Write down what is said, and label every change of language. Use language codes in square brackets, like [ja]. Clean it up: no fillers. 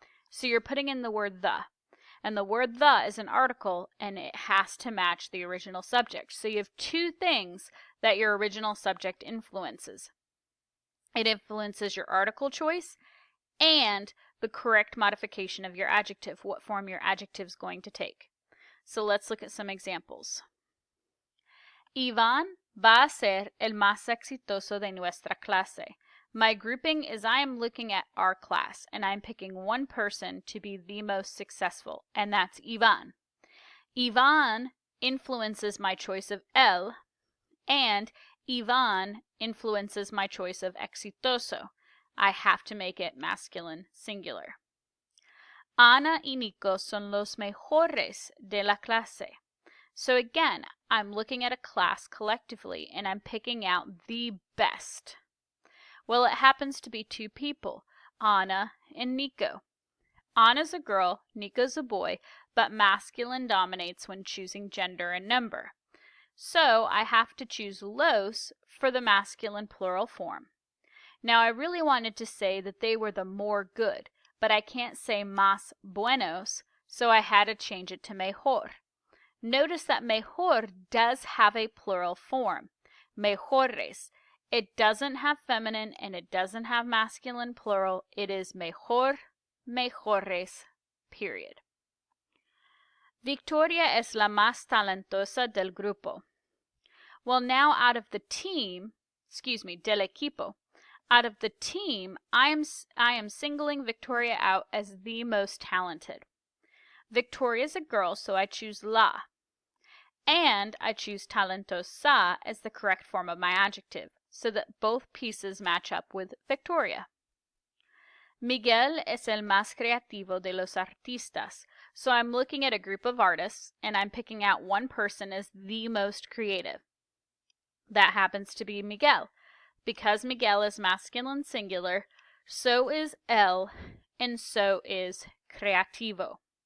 [en] So you're putting in the word the. And the word the is an article, and it has to match the original subject. So you have two things that your original subject influences. It influences your article choice and the correct modification of your adjective, what form your adjective is going to take. So let's look at some examples. [es] Iván va a ser el más exitoso de nuestra clase. [en] My grouping is I am looking at our class, and I'm picking one person to be the most successful, and that's Iván. Iván influences my choice of el, and Iván influences my choice of exitoso. I have to make it masculine singular. [es] Ana y Nico son los mejores de la clase. [en] So again, I'm looking at a class collectively, and I'm picking out the best. Well, it happens to be two people, Anna and Nico. Anna's a girl, Nico's a boy, but masculine dominates when choosing gender and number. So I have to choose los for the masculine plural form. Now, I really wanted to say that they were the more good, but I can't say [es] más buenos, [en] so I had to change it to mejor. Notice that mejor does have a plural form, mejores. It doesn't have feminine and it doesn't have masculine plural. It is mejor, mejores, period. [es] Victoria es la más talentosa del grupo. [en] Well, now out of the team, [es] del equipo, [en] out of the team, I am singling Victoria out as the most talented. Victoria is a girl, so I choose la. And I choose talentosa as the correct form of my adjective, so that both pieces match up with Victoria. [es] Miguel es el más creativo de los artistas. [en] So I'm looking at a group of artists, and I'm picking out one person as the most creative. That happens to be Miguel. Because Miguel is masculine singular, so is el, and so is creativo.